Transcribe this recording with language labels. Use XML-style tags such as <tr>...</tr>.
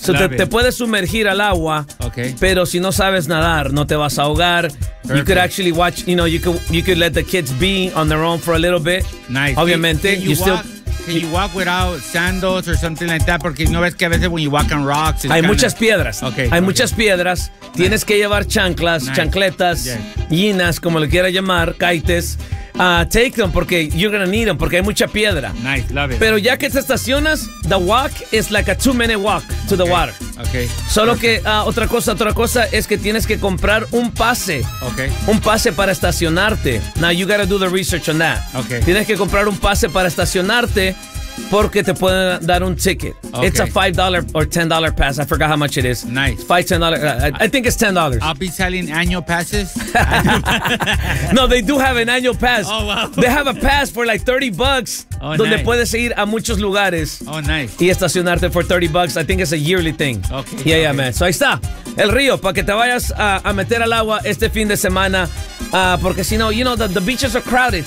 <es>So te puedes sumergir al agua.</es> <en>Okay.</en> <es>Pero si no sabes nadar, no te vas a ahogar.</es> <en>Perfect. You could actually watch, you know, you could let the kids be on their own for a little bit. Nice.</en> <es>Obviamente,</es> <en>can you walk without sandals or something like that?</en> <es>Porque no ves que a veces</es> <en>when you walk on rocks...</en> <es>Hay muchas piedras.</es> <en>Okay.</en> <es>Hay muchas piedras. Nice. Tienes que llevar chanclas, chancletas, llinas, como le quieras llamar, kites.</es> <en>Take them porque you're gonna need them</en> <es>porque hay mucha piedra.</es> <en>Nice, love it.</en> <es>Pero ya que te estacionas,</es> <en>the walk is like a 2-minute walk to the water. Okay.</en> <es>Solo que otra cosa es que tienes que comprar un pase.</es> <en>Okay.</en> <es>Un pase para estacionarte.</es> <en>Now you gotta do the research on that. Okay.</en> <es>Tienes que comprar un pase para estacionarte porque te pueden dar un ticket.</es> <en>Okay. It's a $5 or $10 pass. I forgot how much it is. Nice. $5, $10. I think it's $10. I'll be selling annual passes. No, they do have an annual pass. Oh, wow. They have a pass for like $30. Oh,</en> <es>donde</es> <en>nice.</en> <es>Puedes ir a muchos lugares.</es> <en>Oh, nice.</en> <es>Y estacionarte</es> <en>for $30. I think it's a yearly thing. Okay. Yeah, okay. Yeah, man. So</en> <es>ahí está. El río, para que te vayas a meter al agua este fin de semana. Porque si no,</es> <en>you know, the beaches are crowded.</en>